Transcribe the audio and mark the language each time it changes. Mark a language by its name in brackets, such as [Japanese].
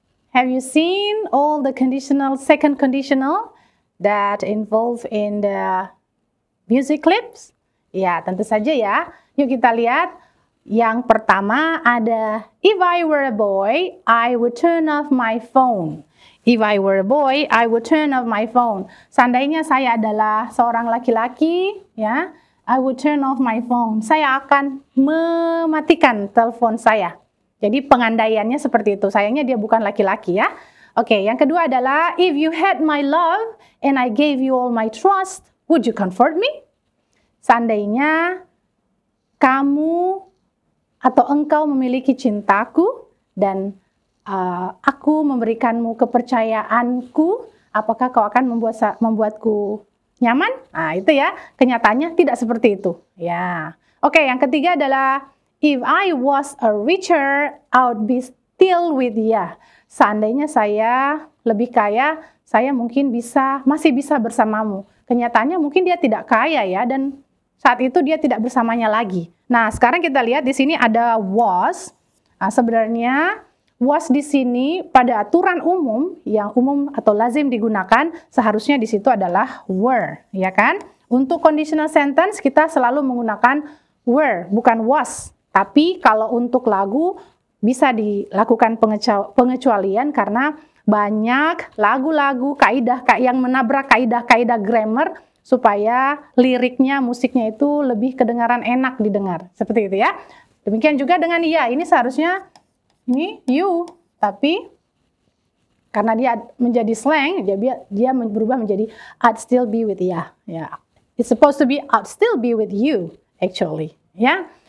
[English] Have you seen all the second conditional that involve in the music clips? [Indonesian] Ya, tentu saja ya. Yuk kita lihat. Yang pertama ada, [English] if I were a boy, I would turn off my phone. If I were a boy, I would turn off my phone. [Indonesian] Seandainya saya adalah seorang laki-laki, ya, [English] I would turn off my phone. [Indonesian] Saya akan mematikan telepon saya. Jadi pengandaiannya seperti itu. Sayangnya dia bukan laki-laki ya. Oke, yang kedua adalah, [English] if you had my love and I gave you all my trust, would you comfort me? [Indonesian] Seandainya kamu atau engkau memiliki cintaku dan aku memberikanmu kepercayaanku, apakah kau akan membuatku nyaman? Nah, itu ya. Kenyataannya tidak seperti itu. Ya. Oke, yang ketiga adalah, [English] if I was a richer, I would be still with you. [Indonesian] Seandainya saya lebih kaya, saya mungkin masih bisa bersamamu. Kenyataannya mungkin dia tidak kaya ya, dan saat itu dia tidak bersamanya lagi. Nah, sekarang kita lihat di sini ada was. Nah, sebenarnya was di sini pada aturan umum yang umum atau lazim digunakan, seharusnya di situ adalah were, ya kan? Untuk conditional sentence kita selalu menggunakan were, bukan was. Tapi kalau untuk lagu bisa dilakukan pengecualian karena banyak lagu-lagu yang menabrak kaidah-kaidah grammar supaya liriknya, musiknya itu lebih kedengaran enak didengar. Seperti itu ya. Demikian juga dengan ya, ini seharusnya ini you, tapi karena dia menjadi slang, dia berubah menjadi [English] I'd still be with ya. [Indonesian] Ya. [English] It's supposed to be I'd still be with you actually, ya.